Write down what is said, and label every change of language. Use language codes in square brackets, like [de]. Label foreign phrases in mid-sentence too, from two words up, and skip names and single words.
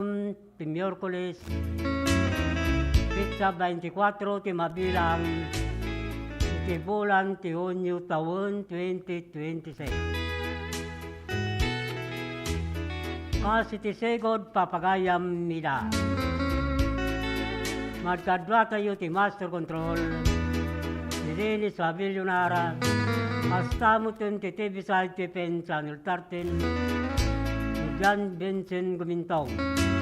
[ilo] Ti Miyerkules, petsa veinticuatro ti mabilang iti bulan ti Hunyo tawen [en] twenty twenty-six. [ilo] Kas iti sigod, papagayam ida. Magkadua tayo ti [en] Master Control, [ilo] ni Dennis Fabilio Nara, hasta mo ten ti [en] T V side [ilo] ti Pen Channel thirteen, ni John Vincent Gumintong.